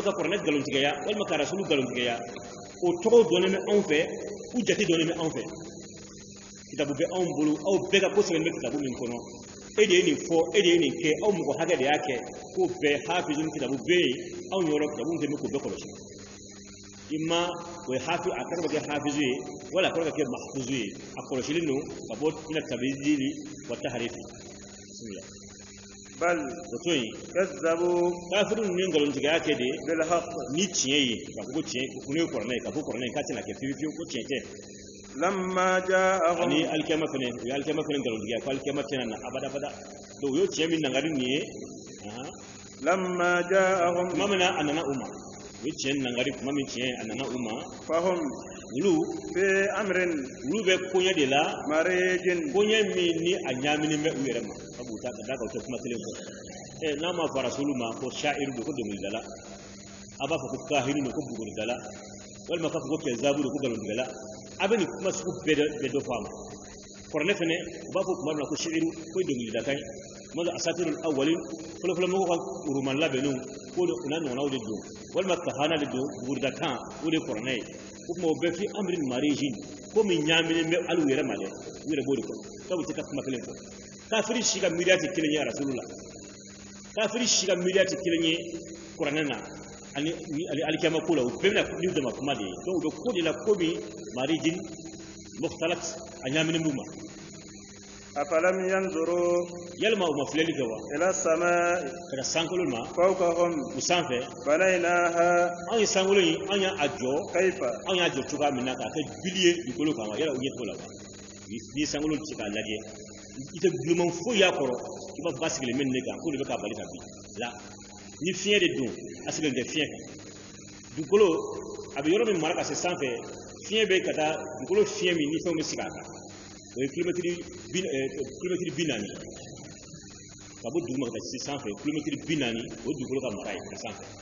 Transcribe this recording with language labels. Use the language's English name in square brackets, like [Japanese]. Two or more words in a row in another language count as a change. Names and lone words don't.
[Bambara] ka kuranɛ nkalontigɛya walima ka rasulu nkalontigɛya o tɔgɔw dɔnnen bɛ anw fɛ u jate dɔnnen bɛ anw fɛ kitabu bɛ anw bolo aw bɛɛ ka ko sɛbɛn bɛ kitabu min kɔnɔ e de ye nin fɔ e de ye nin kɛ aw mɔgɔ hakɛ de y'a kɛ k'o bɛɛ hafizun kitabu bɛ yen anw yɔrɔ kitabu min tɛ k'o bɛɛ kɔlɔsi i ma o ye hafi a kɛra ka kɛ hafizu ye wala a kɛra ka kɛ mahfuzu ye a kɔlɔsilen don ka bɔ ina [Arabic] تبديل وتحريف [Bambara] bismillah [Arabic] بل Otoyi كذبوا [Bambara] kafiru ni ngalontigaya kɛ de [Arabic] بالحق [Bambara] ni tiɲɛ ye ka fɔ ko tiɲɛ ko ne ye kɔrɔnɛ ye ka fɔ kɔrɔnɛ k'a tɛna kɛ fiyewu ko tiɲɛ tɛ [Arabic] لما جاءهم [Bambara] ani alikiyama fɛnɛ o ye alikiyama fɛnɛ ngalontigiya ko alikiyama tɛna na abada donc o y'o tiɲɛ min nangari nin ye [Arabic] لما جاءهم [Bambara] tuma min na a nana u ma o ye tiɲɛ nangari tuma min tiɲɛ a nana u ma [Arabic] فهم [Bambara] olu [Arabic] في أمر [Bambara] bɛ koɲɛ de la [Arabic] مريج [Bambara] koɲɛ min ni a ɲaaminen bɛ u yɛrɛ ma sabu u t'a ka da kan u tɛ kuma kelen fɔ n'a ma fɔ rasulu ma ko sha'iru don ko dɔnkilidala a b'a fɔ ko kahiru don ko buguridala walima k'a fɔ ko kɛzabu don ko nkalontigɛla a bɛ nin kuma sugu bɛɛ dɔ fɔ a ma kɔrɔnɛ fɛnɛ u b'a fɔ tuma min na ko sha'iru ko ye dɔnkilidakan ye tuma dɔ [Arabic] أساطير الأولين [Bambara] fɔlɔfɔlɔmɔgɔw ka roman labɛnninw ko o n'a ɲɔgɔnnaw de don walima kahana de don buguridakan o de ye kɔrɔnɛ ye o tuma o bɛɛ [Arabic] في أمر مريج [Bambara] ko min ɲaaminen bɛ hali u yɛrɛ ma dɛ u yɛrɛ b'o de kɔnɔ sabu u tɛ ka kuma kelen fɔ kafiri si ka miiriya tɛ kelen ye rasulu la kafiri si ka miiriya tɛ kelen ye kuranɛ na ani alikiyama ko la u bɛɛ bɛna n'u dama kuma de ye donc u bɛ ko de la ko min [Arabic] مريج مختلط [Bambara] a ɲaaminen b'u ma [Arabic] أفلم ينظروا [Bambara] yalima u ma filɛli kɛ wa [Arabic] إلى السماء [Bambara] ka sankolon ma [Arabic] فوقهم [Bambara] u sanfɛ [Arabic] بنيناها [Bambara] anw ye sankolon in an y'a jɔ [Arabic] كيف [Bambara] anw y'a jɔ cogoya min na k'a kɛ bili ye dugukolo kan wa yala u ɲɛ t'o la wa ni sankolon tɛ k'a lajɛ i tɛ bileman foyi y'a kɔrɔ i b'a fɔ k'a sigilen bɛ nin de kan k'o de bɛ k'a bali ka bin la ni fiɲɛ de don a sigilen tɛ fiɲɛ kan dugukolo a bɛ yɔrɔ min mara ka se sanfɛ fiɲɛ bɛ ka taa dugukolo fiɲɛ min ni fɛnw bɛ sigi a kan o ye kilomɛtiri 40 ka bɔ duguma ka taa se sanfɛ kilomɛtiri 40 o ye dugukolo ka mara ye ka sanfɛ